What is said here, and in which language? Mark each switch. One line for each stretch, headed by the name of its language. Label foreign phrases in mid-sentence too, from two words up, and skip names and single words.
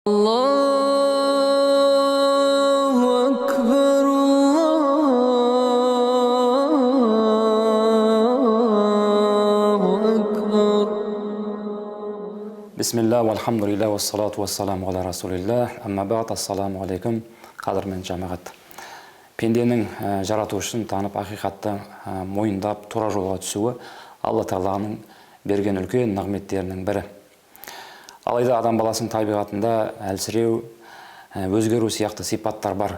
Arabic: الله أكبر، الله أكبر. بسم الله، والحمد لله، والصلاة والسلام على رسول الله. أما بعد، السلام عليكم,
Kazakh: қадірмен жамағат. Пенденің жаратушысын танып, ақиқатты мойындап, тура жолға түсуі Алла Тағаланың берген үлкен нығметтерінің бірі. Алайда адам баласының табиғатында әлсіреу, өзгеру сияқты сипаттар бар.